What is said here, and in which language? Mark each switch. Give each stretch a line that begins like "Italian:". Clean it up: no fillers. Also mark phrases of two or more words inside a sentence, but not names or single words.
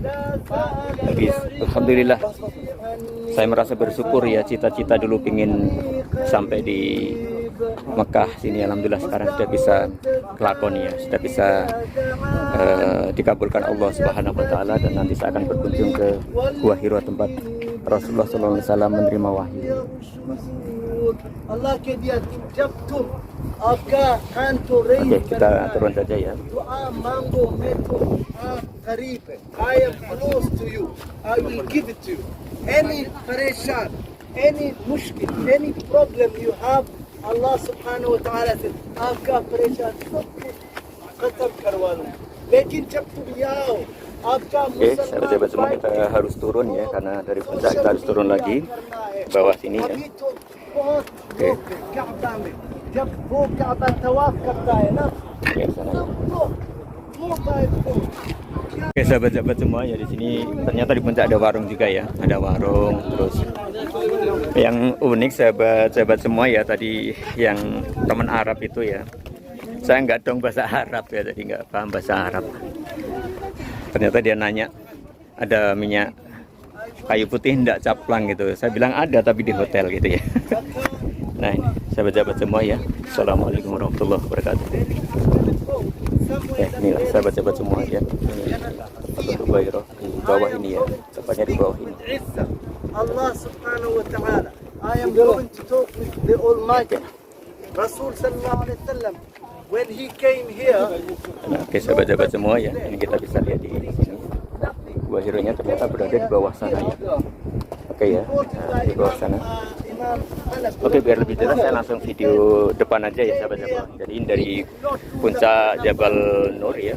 Indonesian: Tapi alhamdulillah saya merasa bersyukur ya, cita-cita dulu pingin sampai di Mekah sini, alhamdulillah sekarang sudah bisa kelakon ya, sudah bisa dikabulkan
Arabic: الله سبحانه و تعالى,
Indonesian: dan nanti saya akan berkunjung ke Gua Hiro tempat Rasulullah SAW menerima wahyu. Oke, kita turun saja ya.
English: I am close to you. I will give it to you. Any pareshan, any mushkil, any problem you have,
Arabic: الله سبحانه و تعالى
English: said,
Hindi: आपका परेशान सब कुछ खत्म करवा दूं. लेकिन जब तुम आओ, आपका
Indonesian: sahabat-sahabat semua, kita harus turun ya, karena dari puncak kita harus turun lagi ke bawah sini ya. Oke.
Hindi: जब वो काबा तवाफ करता है ना,
Indonesian: Oke sahabat-sahabat semua ya, di sini ternyata di puncak ada warung juga ya, ada warung. Terus yang unik sahabat-sahabat semua ya, tadi yang teman Arab itu ya, saya nggak dong bahasa Arab ya, jadi nggak paham bahasa Arab. Ternyata dia nanya ada minyak kayu putih enggak caplang gitu. Saya bilang ada tapi di hotel gitu ya. Nah ini sahabat-sahabat semua ya,
Arabic: السلام عليكم ورحمة الله وبركاته.
Indonesian: Inilah sahabat-sahabat semua ya, ini Hubairah di bawah ini ya, tepatnya di bawah ini.
Arabic: الله سبحانه و تعالى.
English: I am going to talk with the Almighty. Rasul
Arabic: صلى الله عليه وسلم
English: when he came here.
Indonesian: Nah, oke sahabat-sahabat semua ya, ini kita bisa lihat di sini. Gua Hiro-nya ternyata berada di bawah sana ya. Oke ya, nah, di bawah sana. Oke, biar lebih jelas saya langsung video depan aja ya sahabat-sahabat. Jadi ini dari puncak Jabal Nur ya.